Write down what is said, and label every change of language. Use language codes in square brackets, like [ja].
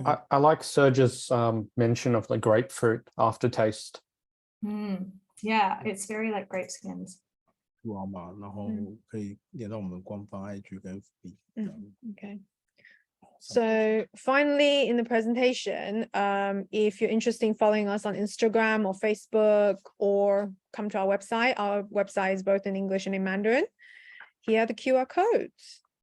[en] I like Serge's mention of the grapefruit aftertaste. Yeah, it's very like grape skins. [zh] 哇嘛，然后可以连到我们官方 IG 跟 FB。 [en] Okay. So finally in the presentation, if you're interested in following us on Instagram or Facebook or come to our website is both in English and in Mandarin. Here are the QR codes.